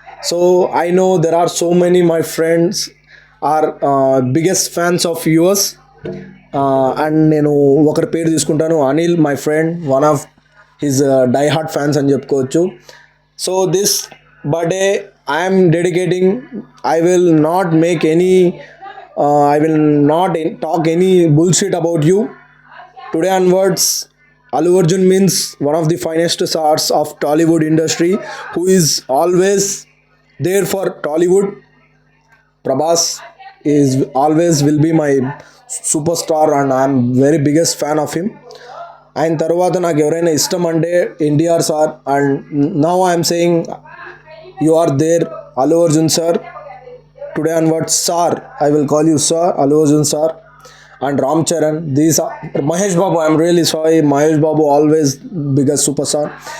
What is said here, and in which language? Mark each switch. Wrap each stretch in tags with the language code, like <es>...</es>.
<en>so I know there are so many my friends are biggest fans of yours, and</en> <te>నేను ఒకరి పేరు తీసుకుంటాను,</te> <en>Anil my friend, one of his die hard fans</en> <te>అని చెప్పుకోవచ్చు.</te> <en>So this birthday I'm dedicating, I will not make any, I will not talk any bullshit about you. Today onwards, Allu Arjun means one of the finest stars of Tollywood industry, who is always there for Tollywood. Prabhas is always will be my superstar and I am very biggest fan of him.</en> <te>ఆయన తర్వాత నాకు ఎవరైనా ఇష్టం అంటే NTR sir,</te> <en>And now I'm saying you are there Allu Arjun sir. Today onwards sir, I will call you sir, Allu Arjun sir, and Ram Charan. These Mahesh Babu, I'm really sorry, Mahesh Babu always biggest super star.</en>